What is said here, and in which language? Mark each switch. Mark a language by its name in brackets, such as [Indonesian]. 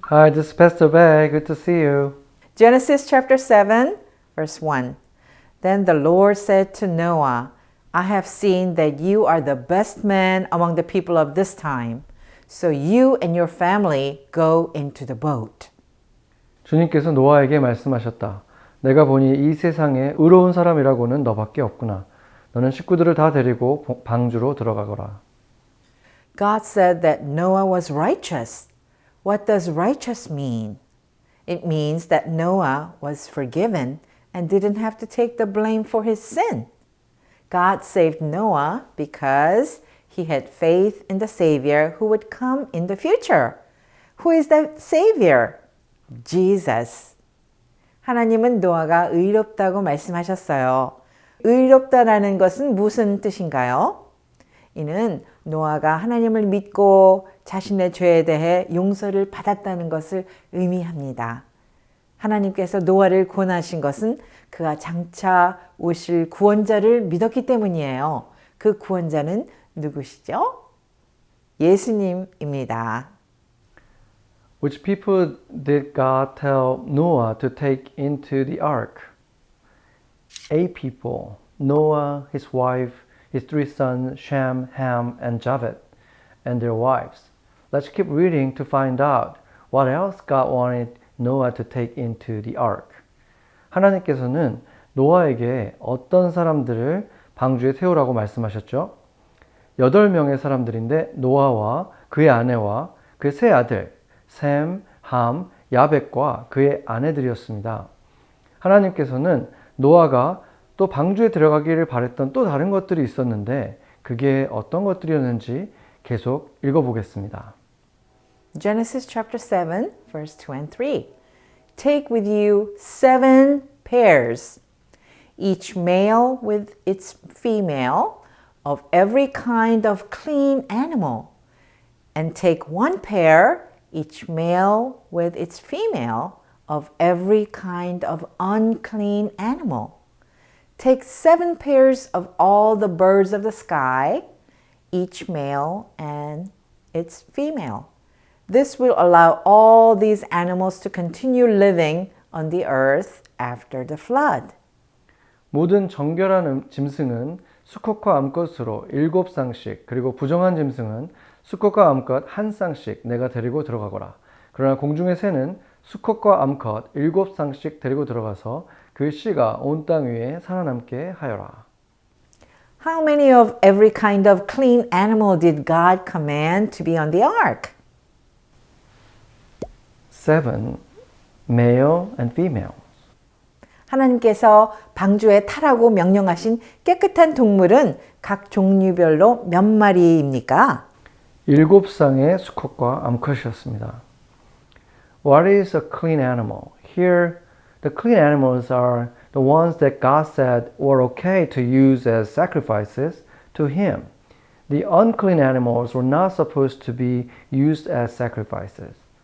[English] Hi, this is Pastor Beck. Good to see you. Genesis chapter 7, verse 1. Then the Lord said to Noah, I have seen that you are the best man among the people of this time. So you and your family go into the boat. [Korean] 주님께서 노아에게 말씀하셨다. 내가 보니 이 세상에 의로운 사람이라고는 너밖에 없구나. 너는 식구들을 다 데리고 방주로 들어가거라. [English] God said that Noah was righteous. What does righteous mean? It means that Noah was forgiven and didn't have to take the blame for his sin. God saved Noah because he had faith in the Savior who would come in the future. Who is that Savior? Jesus. [Korean] 하나님은 노아가 의롭다고 말씀하셨어요. 의롭다라는 것은 무슨 뜻인가요? 이는 노아가 하나님을 믿고 자신의 죄에 대해 용서를 받았다는 것을 의미합니다. 하나님께서 노아를 구원하신 것은 그가 장차 오실 구원자를 믿었기 때문이에요. 그 구원자는 누구시죠? 예수님입니다. [English] Which people did God tell Noah to take into the ark? 8 people. Noah, his wife, his 3 sons, Shem, Ham, and Japheth, and their wives. Let's keep reading to find out what else God wanted Noah to take into the ark. [Korean] 하나님께서는 노아에게 어떤 사람들을 방주에 태우라고 말씀하셨죠? 8명의 사람들인데 노아와 그의 아내와 그의 세 아들 셈, 함, 야벳과 그의 아내들이었습니다. 하나님께서는 노아가 또 방주에 들어가기를 바랬던 또 다른 것들이 있었는데 그게 어떤 것들이었는지 계속 읽어보겠습니다. [English] Genesis chapter 7, verse 2 and 3. Take with you 7 pairs, each male with its female, of every kind of clean animal, and take 1 pair, each male with its female, of every kind of unclean animal. Take 7 pairs of all the birds of the sky, each male and its female. This will allow all these animals to continue living on the earth after the flood. [Korean] 모든 정결한 짐승은 수컷과 암컷으로 7쌍씩 그리고 부정한 짐승은 수컷과 암컷 1쌍씩 내가 데리고 들어가거라. 그러나 공중의 새는 수컷과 암컷 7쌍씩 데리고 들어가서 그 씨가 온 땅 위에 살아남게 하여라. [English] How many of every kind of clean animal did God command to be on the ark? 7, male and female. [Korean] 하나님께서 방주에 타라고 명령하신 깨끗한 동물은 각 종류별로 몇 마리입니까? 7쌍의 수컷과 암컷이었습니다. [English] What is a clean animal? Here, the clean animals are the ones that God said were okay to use as sacrifices to Him. The unclean animals were not supposed to be used as sacrifices.